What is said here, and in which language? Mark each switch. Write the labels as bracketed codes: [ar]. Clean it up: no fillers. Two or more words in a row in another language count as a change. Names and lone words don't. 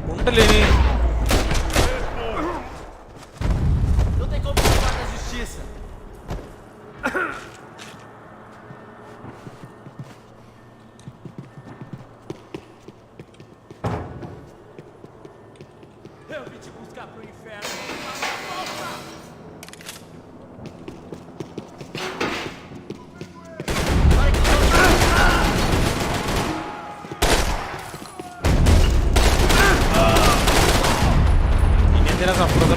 [ml] കണ്ടില്ലേ ഇനി? [pt] Não tem como escapar da justiça. Eu vim te buscar pro inferno. [ml] ഇനി എന്തിനാ സപ്രസർ?